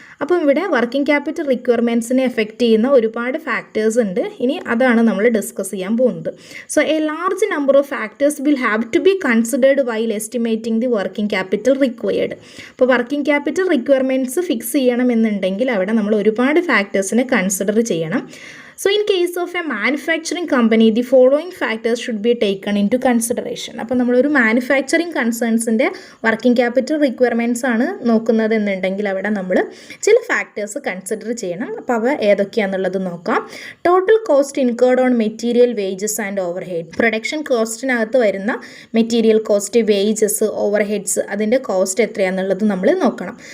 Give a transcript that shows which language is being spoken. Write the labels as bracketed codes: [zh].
[ml] അപ്പം ഇവിടെ working capital റിക്വയർമെൻറ്റ്സിനെ effect ചെയ്യുന്ന ഒരുപാട് ഫാക്ടേഴ്സ് ഉണ്ട്. ഇനി അതാണ് നമ്മൾ ഡിസ്കസ് ചെയ്യാൻ പോകുന്നത്. [en] So a large number of factors will have to be considered while estimating the working capital required. [ml] അപ്പോൾ വർക്കിംഗ് ക്യാപിറ്റൽ റിക്വയർമെൻറ്റ്സ് ഫിക്സ് ചെയ്യണമെന്നുണ്ടെങ്കിൽ അവിടെ നമ്മൾ ഒരുപാട് ഫാക്ടേഴ്സിനെ കൺസിഡർ ചെയ്യണം. [en] So in case of a manufacturing company, the following factors should be taken into consideration. [ml] അപ്പോൾ നമ്മളൊരു manufacturing കൺസേൺസിൻ്റെ working capital requirements ആണ് നോക്കുന്നത് എന്നുണ്ടെങ്കിൽ അവിടെ നമ്മൾ ചില ഫാക്ടേഴ്സ് കൺസിഡർ ചെയ്യണം. അപ്പോൾ അവ ഏതൊക്കെയാണെന്നുള്ളത് നോക്കാം. [en] Total cost incurred on material wages and overhead. [ml] Production കോസ്റ്റിനകത്ത് വരുന്ന material cost, wages, over heads അതിൻ്റെ കോസ്റ്റ് എത്രയാണെന്നുള്ളത് നമ്മൾ നോക്കണം.